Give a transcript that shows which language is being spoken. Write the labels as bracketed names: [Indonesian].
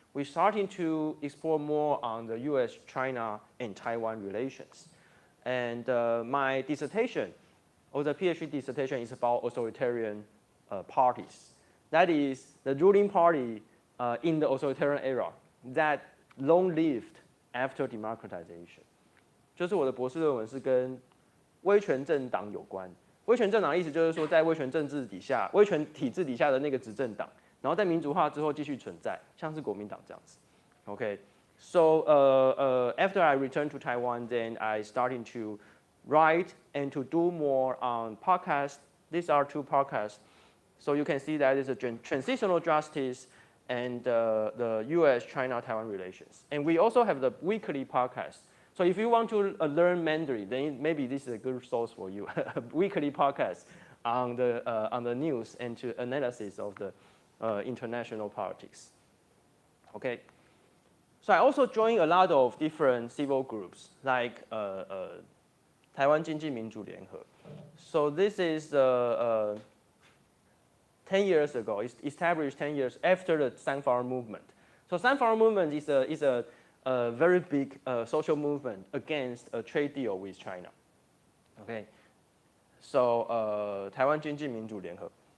[English] We're starting to explore more on the U.S., China, and Taiwan relations. And my dissertation, or the PhD dissertation, is about authoritarian parties. That is the ruling party in the authoritarian era that long-lived after democratization. [Chinese] 就是我的博士论文是跟威权政党有关。威权政党的意思就是说，在威权政治底下、威权体制底下的那个执政党，然后在民主化之后继续存在，像是国民党这样子。 [English] Okay, so after I returned to Taiwan, then I started to write and to do more on podcasts. These are 2 podcasts. So you can see that it's a transitional justice and the U.S.-China-Taiwan relations. And we also have the weekly podcast. So if you want to learn Mandarin, then maybe this is a good source for you. Weekly podcast on the news and to analysis of the international politics. Okay. So I also joined a lot of different civil groups like [Chinese] 台湾经济民主联合. [English] So this is 10 years ago, it's established 10 years after the Sunflower movement. So Sunflower movement is a very big social movement against a trade deal with China. Okay, so 台湾经济民主联合.